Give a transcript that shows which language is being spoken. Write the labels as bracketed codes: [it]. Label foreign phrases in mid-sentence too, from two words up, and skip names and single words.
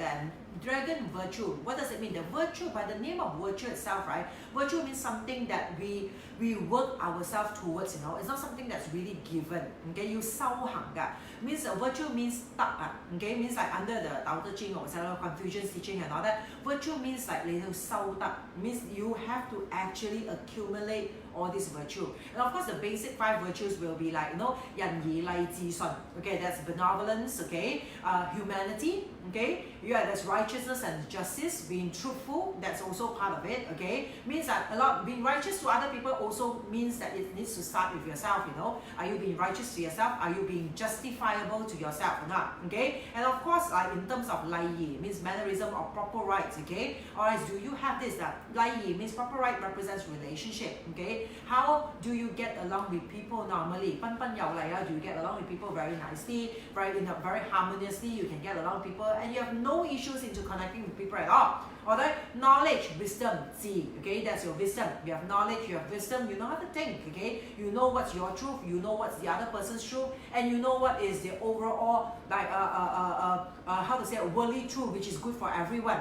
[en] And Dragon Virtue, what does it mean? The virtue, by the name of virtue itself, right? Virtue means something that we work ourselves towards, you know. It's not something that's really given. Okay, you [yue] 修行㗎. [en] Means virtue means 德啊. Okay, means like under the Tao Te Ching or Confucian's teaching and all that. Virtue means like [yue] 你要修德. [en] Means you have to actually accumulate all these virtues. And of course, the basic 5 virtues will be like, [yue] 仁義禮智信. [en] Okay, that's benevolence. Okay, humanity. Okay, that's righteousness and justice. Being truthful, that's also part of it. Okay, means that being righteous to other people also means that it needs to start with yourself. Are you being righteous to yourself? Are you being justifiable to yourself or not? Okay, and of course, in terms of 禮儀 means mannerism or proper rights. Okay, alright, do you have this? That 禮儀 means proper right represents relationship. Okay, how do you get along with people normally? [yue] 彬彬有禮 [en] do you get along with people very nicely, very harmoniously? You can get along with people, and you have no issues into connecting with people at all. Alright, knowledge, wisdom, 智. Okay, that's your wisdom. You have knowledge, you have wisdom, you know how to think. Okay, you know what's your truth, you know what's the other person's truth, and you know what is the overall how to say worldly truth, which is good for everyone.